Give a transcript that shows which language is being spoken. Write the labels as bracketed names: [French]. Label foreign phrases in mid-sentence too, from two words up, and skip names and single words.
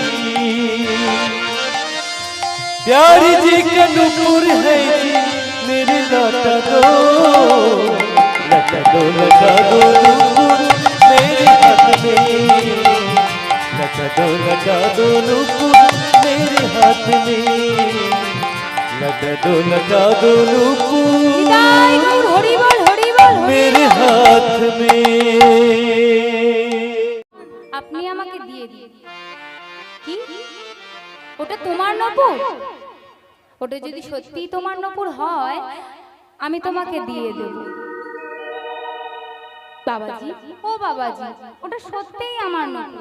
[Hindi] प्यारी जी का नूपुर है जी, मेरे लटा दो नूपुर मेरे हाथ में, लटा दो नूपुर मेरे हाथ में, लटा दो नूपुर [Bangla] নিতাই গৌর হরি বল, হরি বল, হরি [Hindi] मेरे [Bangla] বল। [Hindi] हाथ में। [Bangla] আপনি আমাকে দিয়ে দিন। কি? ওটা তোমার নপুর? ওটা যদি সত্যি তোমার নপুর হয়, আমি তোমাকে দিয়ে দেব। বাবাজি, ও বাবাজি, ওটা সত্যিই আমার নপুর।